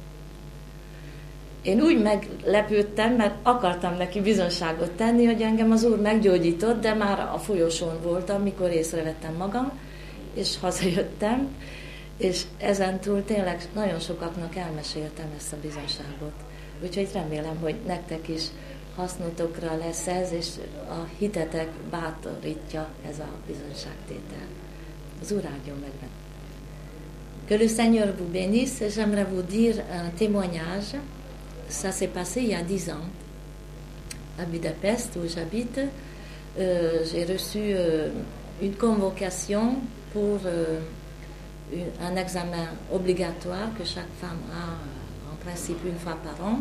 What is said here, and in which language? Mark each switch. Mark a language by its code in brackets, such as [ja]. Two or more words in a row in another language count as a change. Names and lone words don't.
[hu] Én úgy meglepődtem, mert akartam neki bizonságot tenni, hogy engem az Úr meggyógyított, de már a folyosón voltam, mikor észrevettem magam, és hazajöttem, és ezentúl tényleg nagyon sokaknak elmeséltem ezt a bizonságot. Úgyhogy remélem, hogy nektek is hasznotokra lesz ez, és a hitetek bátorítja ez a bizonságtétel. Az Úr áldjon meg. [fr] Que le Seigneur vous bénisse. J'aimerais vous dire un témoignage. Ça s'est passé il y a 10 ans à Budapest, où j'habite. J'ai reçu une convocation pour un examen obligatoire que chaque femme a en principe une fois par an.